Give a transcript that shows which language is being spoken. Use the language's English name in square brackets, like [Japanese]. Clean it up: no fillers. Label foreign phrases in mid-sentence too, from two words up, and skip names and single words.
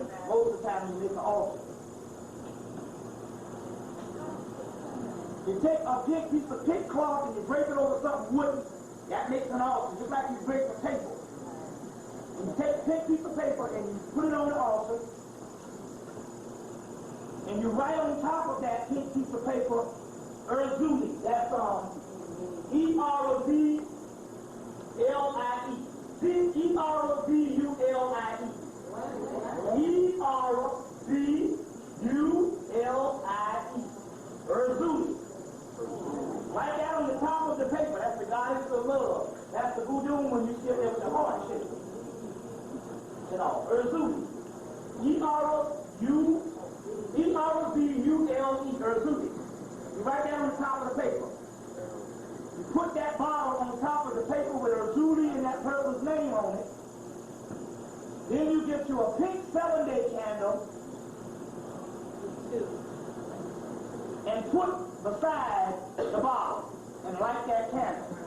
[English] Most of the time you make an altar. You take a pink piece of pink cloth and you drape it over something wooden. That makes an altar, just like you drape a table. And you take a pink piece of paper and you put it on the altar. And you write on top of that pink piece of paper, Erzuli. That's E-R-O-Z-L-I-E. E-R-O-Z-U-L-I-E. E-R-O-Z-U-L-I-E. Erzuli. Write that on the top of the paper. That's the goddess of love. That's the voodoo when you sit there with the heart shape. You know, Erzuli. E-R-O-Z-U-L-E. Erzuli. You write that on the top of the paper. You put that bottle on top of the paper with Erzuli and that person's name on it. Then you get you a pink 7-day candle and put beside the bottle and light that candle.